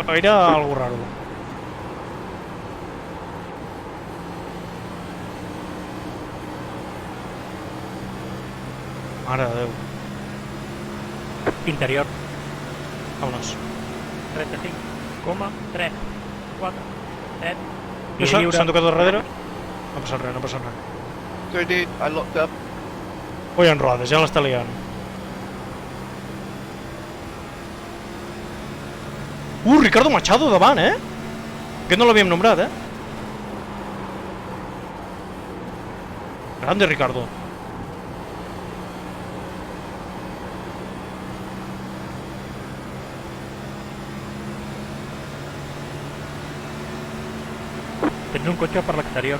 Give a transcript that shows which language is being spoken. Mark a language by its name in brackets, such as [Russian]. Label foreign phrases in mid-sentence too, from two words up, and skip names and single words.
[Spanish] O era algo raro. [Catalan] Mare de Déu. Interior. Vámonos. 35,3. 4, 7. S'han tocat al darrere? No passa res. [English] Sorry, dude, I locked up. [Catalan] Ui, en Rodes, ja l'està liant. Ricardo Machado davant, Aquest no l'havíem nombrat, Grande Ricardo. Tens un cotxe per l'exterior.